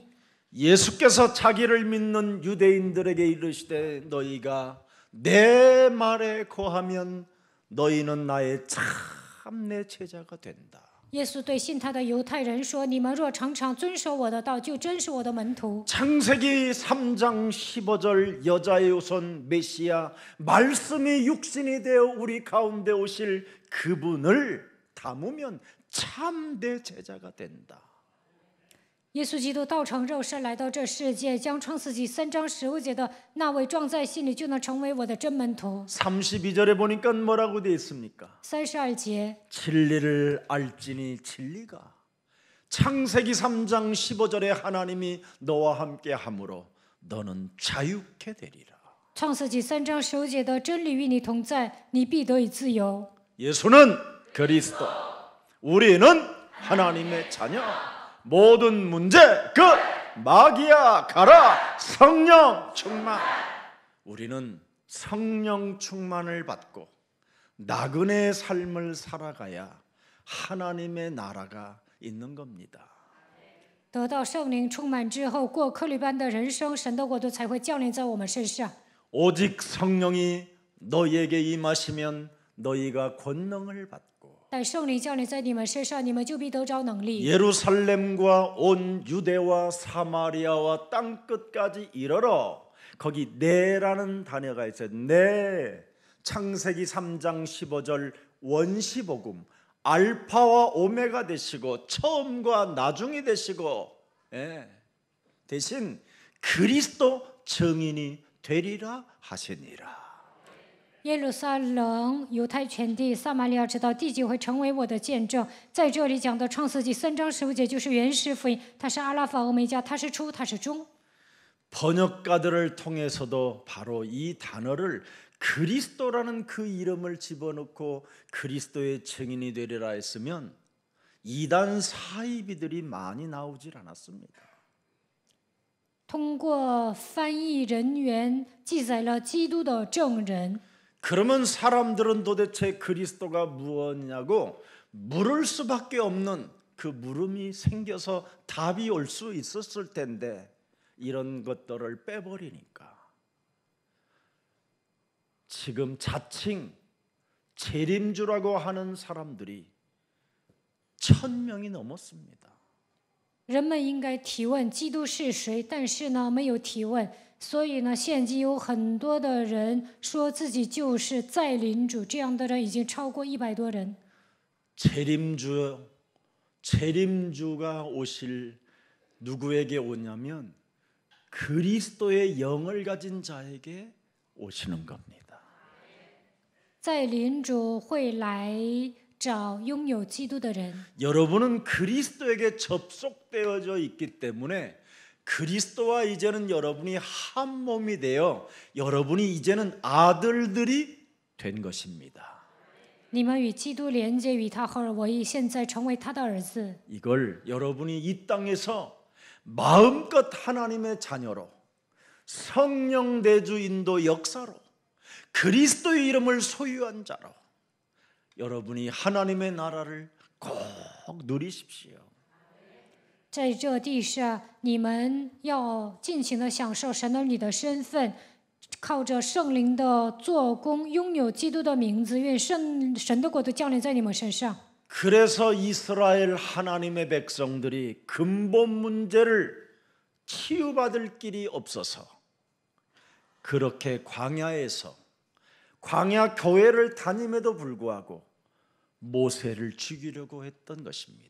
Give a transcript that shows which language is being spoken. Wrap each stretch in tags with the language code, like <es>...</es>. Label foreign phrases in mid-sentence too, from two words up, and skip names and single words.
<ko>예수께서 자기를 믿는 유대인들에게 이르시되 너희가 내 말에 거하면 너희는 나의 참내 제자가 된다.</ko> <zh>耶稣对信他的犹太人说：“你们若常常遵守我的道，就真是我的门徒。”</zh> <ko>창세기 3장 15절 여자의 후손 메시아 말씀이 육신이 되어 우리 가운데 오실 그분을 담으면 참 내 제자가 된다.</ko> <zh>耶稣基督道成肉身来到这世界，将创世纪3章15节的那位装在心里，就能成为我的真门徒。</zh> <ko>32절에 보니까 뭐라고 되어 있습니까?</ko> <zh>32节，</zh> <ko>진리를 알지니 진리가 창세기 3장 15절에 하나님이 너와 함께 함으로 너는 자유케 되리라.</ko> <zh>创世纪3章15节的真理与你同在，你必得以自由。</zh> <ko>예수는 그리스도, 우리는 하나님의 자녀. 모든 문제 끝. 마귀야 가라. 성령 충만. 우리는 성령 충만을 받고 나그네 삶을 살아가야 하나님의 나라가 있는 겁니다.</ko> <zh>得到圣灵充满之后，过客旅般的人生，神的国度才会降临在我们身上。</zh> <ko>오직 성령이 너희에게 임하시면 너희가 권능을 받고</ko> <zh>但圣灵降临在你们身上，你们就必得着能力。</zh> <ko>예루살렘과 온 유대와 사마리아와 땅 끝까지 이르러 거기 네라는 단어가 있어요. 네. 창세기 3장 15절 원시복음 알파와 오메가 되시고 처음과 나중이 되시고 대신 그리스도 증인이 되리라 하시니라.</ko> <zh>耶路撒冷、犹太全地、撒玛利亚直到地极会成为我的见证。在这里讲的创世纪3章15节就是原始福音，它是阿拉法、欧米伽，它是初，它是终。</zh> <ko>번역가들을 통해서도 바로 이 단어를 그리스도라는 그 이름을 집어넣고 그리스도의 증인이 되리라 했으면 이단 사이비들이 많이 나오질 않았습니다.</ko> <zh>通过翻译人员记载了基督的证人。</zh> <ko>그러면 사람들은 도대체 그리스도가 무엇이냐고 물을 수밖에 없는 그 물음이 생겨서 답이 올 수 있었을 텐데 이런 것들을 빼버리니까 지금 자칭 재림주라고 하는 사람들이 1000명이 넘었습니다.</ko> <zh>人们应该提问基督是谁，但是呢，没有提问所以呢，现今有很多的人说自己就是再临主，这样的人已经超过100多人。</zh> <ko>재림주가 오실 누구에게 오냐면 그리스도의 영을 가진 자에게 오시는 겁니다.</ko> <zh>再临主会来找拥有基督的人。</zh> <ko>여러분은 그리스도에게 접속되어져 있기 때문에 그리스도와 이제는 여러분이 한 몸이 되어 여러분이 이제는 아들들이 된 것입니다.</ko> <zh>你们与基督连接，与他合而为一，现在成为他的儿子。</zh> <ko>이걸 여러분이 이 땅에서 마음껏 하나님의 자녀로 성령 대주 인도 역사로 그리스도의 이름을 소유한 자로 여러분이 하나님의 나라를 꼭 누리십시오.</ko> <zh>在这地上，你们要尽情的享受神儿女的身份，靠着圣灵的做工，拥有基督的名字。愿神的国度降临在你们身上。</zh> <ko>그래서 이스라엘 하나님의 백성들이 근본 문제를 치유받을 길이 없어서 그렇게 광야에서 광야 교회를 다님에도 불구하고 모세를 죽이려고 했던 것입니다.</ko>